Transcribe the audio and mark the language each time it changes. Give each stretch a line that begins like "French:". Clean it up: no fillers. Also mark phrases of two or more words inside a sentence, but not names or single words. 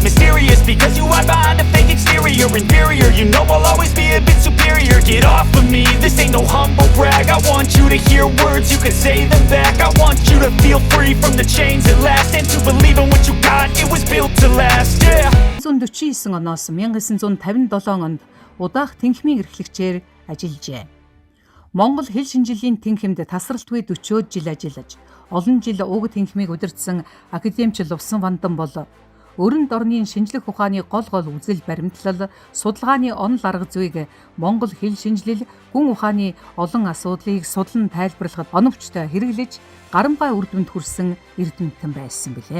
English: Mysterious, because you hide behind a fake exterior. Inferior, you know I'll always be a bit superior. Get off of me, this ain't no humble brag. I want you to hear words, you can say them back. I want you to feel free from the chains at last, and to believe in what you got, it was built to last, yeah.
Mongolian: 1949 оноос 1957 онд удаах тэнхимийн эрхлэгчээр ажиллажээ. Монгол хэл шинжилгээний тэнхимд тасралтгүй 40 жил ажиллаж, олон жил уг тэнхимийг удирдсан академич Лувсан Вандан бол өрөнд орны шинжлэх ухааны гол үзэл баримтлал, судалгааны онол арга зүйг Монгол хэл шинжилэл, гүн ухааны олон асуудлыг судлан тайлбарлахад оновчтой хэрэглэж, гарамгай үр дүнд хүрсэн эрдэмтэн байсан билээ.